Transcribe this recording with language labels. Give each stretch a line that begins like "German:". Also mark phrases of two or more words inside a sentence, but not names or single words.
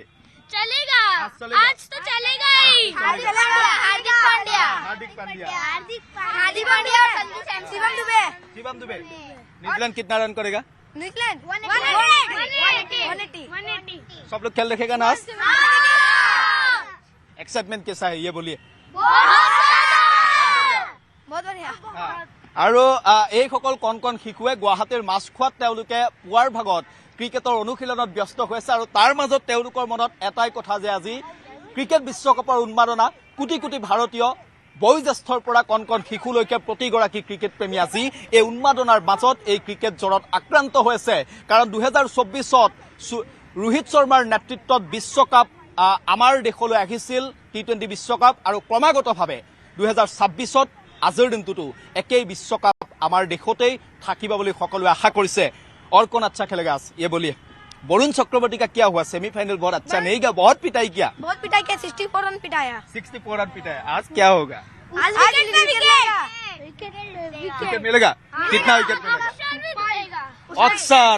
Hindi: चलेगा आज तो चलेगा ही हार्दिक पांड्या और शिवम दुबे न्यूजीलैंड कितना रन करेगा न्यूजीलैंड 180 सब लोग खेल देखेगा ना आज एक्साइटमेंट कैसा है ये बोलिए बहुत बढ़िया
Assamese: আৰু এইসকল কণ কণ শিশুৱে গুৱাহাটীৰ মাছখোৱাত তেওঁলোকে পুৱাৰ ভাগত ক্ৰিকেটৰ অনুশীলনত ব্যস্ত হৈছে আৰু তাৰ মাজত তেওঁলোকৰ মনত এটাই কথা যে আজি ক্ৰিকেট বিশ্বকাপৰ উন্মাদনা কোটি কোটি ভাৰতীয় বয়োজ্যেষ্ঠৰ পৰা কণ কণ শিশুলৈকে প্ৰতিগৰাকী ক্ৰিকেট প্ৰেমী আজি এই উন্মাদনাৰ মাজত এই ক্ৰিকেট জ্বৰত আক্ৰান্ত হৈছে কাৰণ 2024ত ৰোহিত শৰ্মাৰ নেতৃত্বত বিশ্বকাপ আমাৰ দেশলৈ আহিছিল টি20 বিশ্বকাপ আৰু ক্ৰমাগতভাৱে 2026ত আজিৰ দিনটোতো একেই বিশ্বকাপ আমাৰ দেশতেই থাকিব বুলি সকলোৱে আশা কৰিছে
Hindi: और कौन अच्छा खेलेगा आज ये बोलिए वरुण चक्रवर्ती का क्या हुआ सेमीफाइनल बहुत अच्छा नहीं गया बहुत पिटाई किया 64 रन पिटाया 64 रन पिटाया आज क्या होगा आज विकेट मिलेगा कितना विकेट मिलेगा अक्सर